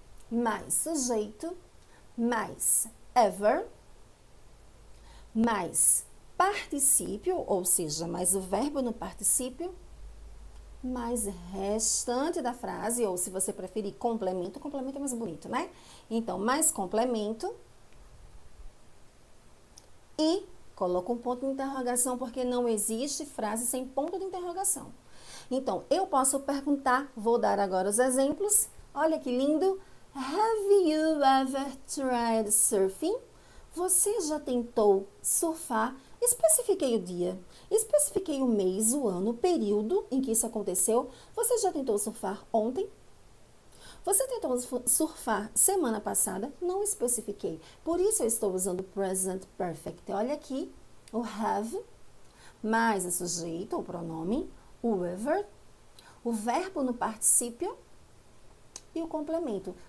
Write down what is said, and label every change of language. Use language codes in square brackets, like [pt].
[pt] Mais sujeito, mais ever, mais particípio, ou seja, mais o verbo no particípio, mais restante da frase, ou se você preferir complemento, complemento é mais bonito, né? Então, mais complemento e coloca um ponto de interrogação, porque não existe frase sem ponto de interrogação. Então, eu posso perguntar, vou dar agora os exemplos. Olha que lindo. [en] Have you ever tried surfing? [pt] Você já tentou surfar? Especifiquei o dia, especifiquei o mês, o ano, o período em que isso aconteceu. Você já tentou surfar ontem? Você tentou surfar semana passada? Não especifiquei. Por isso eu estou usando present perfect. Olha aqui, o have, mais o sujeito, o pronome, o ever, o verbo no particípio e o complemento.